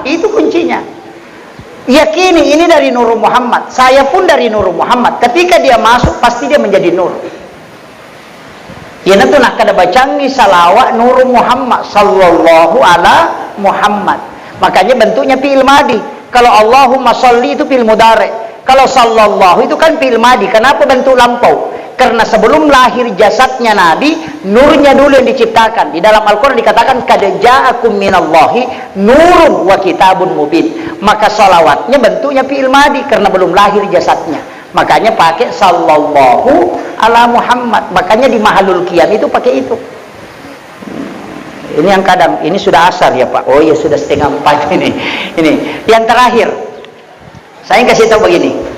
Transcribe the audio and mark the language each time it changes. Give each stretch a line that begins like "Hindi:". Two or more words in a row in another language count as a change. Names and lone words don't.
Indonesian: Itu kuncinya. Yakini ini dari Nur Muhammad. Saya pun dari Nur Muhammad. Ketika dia masuk pasti dia menjadi nur.
Banjar: Ya nanti nak kada bacangi salawat Nur Muhammad
Arabic: صلى الله على محمد.
Indonesian: Makanya bentuknya
Arabic: فعل ماضي.
Indonesian: Kalau
Arabic: اللهم صل
Indonesian: itu
Arabic: فعل مضارع.
Indonesian: Kalau sallallahu itu kan
Arabic: فعل ماضي.
Indonesian: Kenapa bentuk lampau? Karena sebelum lahir jasadnya Nabi, nurnya dulu yang diciptakan. Di dalam Al-Quran dikatakan
Arabic: قد جاءكم من الله نور وكتاب مبين.
Indonesian: Maka salawatnya bentuknya
Arabic: فعل ماضي
Indonesian: karena belum lahir jasadnya. Makanya pakai
Arabic: صلى الله على محمد.
Indonesian: Makanya di
Arabic: محل القيام
Indonesian: itu pakai itu. Ini yang kadang, ini sudah asar ya Pak. Oh ya sudah 3:30 ini. Ini yang terakhir. Saya kasih tahu begini.